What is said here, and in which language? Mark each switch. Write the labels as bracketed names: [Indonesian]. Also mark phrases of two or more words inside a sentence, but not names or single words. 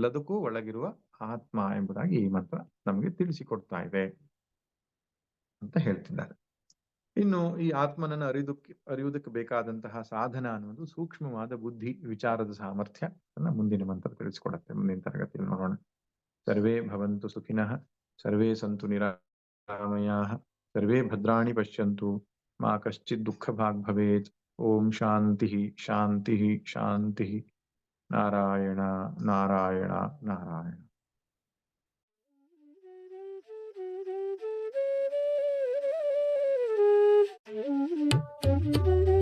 [Kannada] ಎಲ್ಲದಕ್ಕೂ ಒಳಗಿರುವ ಆತ್ಮ ಎಂಬುದಾಗಿ ಈ ಮಂತ್ರ ನಮಗೆ ತಿಳಿಸಿಕೊಡ್ತಾ ಇದೆ. ಅಂತ ಹೇಳ್ತಿದ್ದಾರೆ. ಇನ್ನು ಈ ಆತ್ಮನನ್ನು ಅರಿಯುವುದಕ್ಕೆ ಬೇಕಾದಂತಹ ಸಾಧನ ಅನ್ನೋದು ಸೂಕ್ಷ್ಮವಾದ ಬುದ್ಧಿ ವಿಚಾರದ ಸಾಮರ್ಥ್ಯ ಅನ್ನ ಮುಂದಿನ ಮಂತ್ರ ತಿಳಿಸ್ಕೊಡತ್ತೆ. ಮುಂದಿನ ತರಗತಿಯಲ್ಲಿ ನೋಡೋಣ. [Sanskrit] ಸರ್ವೇ ಭವಂತು ಸುಖಿನಃ, ಸರ್ವೇ ಸಂತು ನಿರಾಮಯಾಃ, ಸರ್ವೇ ಭದ್ರಾಣಿ ಪಶ್ಯಂತು, ಮಾ ಕಶ್ಚಿತ್ ದುಃಖ ಭಾಗ್ ಭವೇತ್. ಓಂ ಶಾಂತಿ ಶಾಂತಿ ಶಾಂತಿ. ನಾರಾಯಣ ನಾರಾಯಣ ನಾರಾಯಣ. [English] Thank you.